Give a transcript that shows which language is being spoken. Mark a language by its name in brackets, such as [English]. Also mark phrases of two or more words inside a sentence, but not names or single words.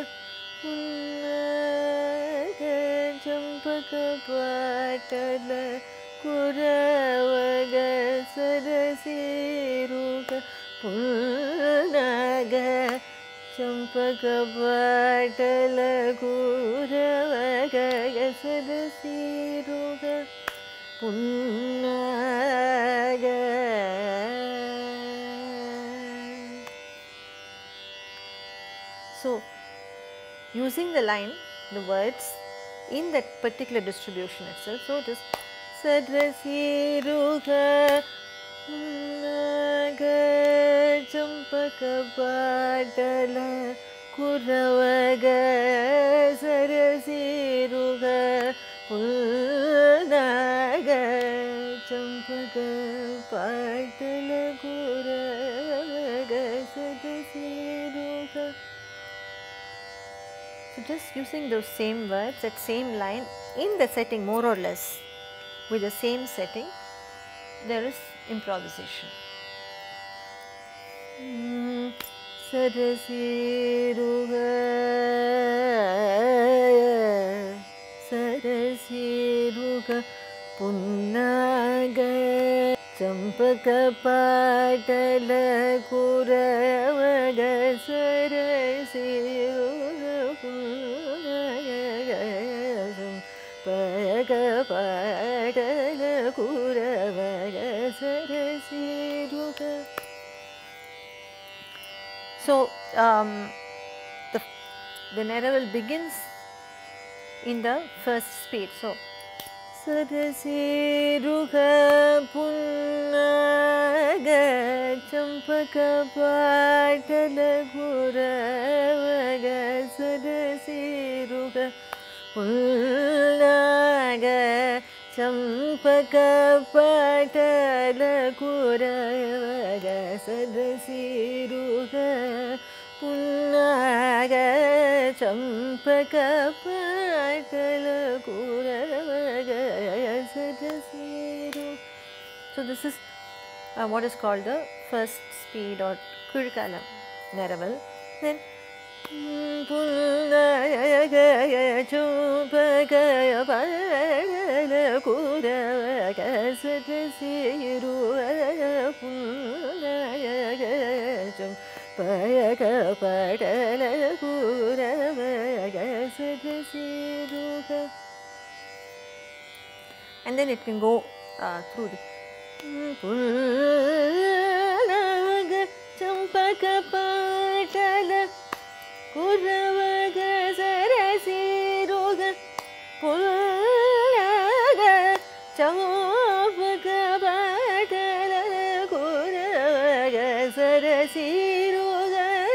[Sanskrit] Punaga Champaka Patala Kuravagaya Sadasirukha Punaga Champaka Kuravaga Sadasiruga Punnaga. [English] So, using the line, the words in that particular distribution itself. So, it is [Sanskrit] Sadasiruga Punnaga Champaka Patala Kuravaga Sarasiruga Punnaga Champaka Patala Kuravaga Sarasiruga. [English] So, just using those same words, that same line in the setting more or less with the same setting, there is improvisation. [Sanskrit] Sarasiruga Sarasiruga Punnaga Champaka Patala Kuravaga Sarasiruga Punnaga Champaka Patala Kuravaga Sarasiruga. [English] So, the Neraval begins in the first speed. So, [Sanskrit] Sarasiruga Punnaga Champaka Patala Kuravaga Sarasiruga Punnaga Champaka Patala Kuravaga Sarasiruga Punnaga Champaka Patala Kuravaga Sarasiruga. [English] So, this is what is called the first speed or Kurikala Neraval. [Sanskrit] Then Punnaga Champaka Patala Kuravaga Sarasiruga Punnaga Champaka Patala Kuravaga Sarasiruga. [English] And then it can go through the [Sanskrit] Punnaga Champaka Patala Kuravaga Sarasiruga Punnaga Champaka Patala Kuravaga Sarasiruga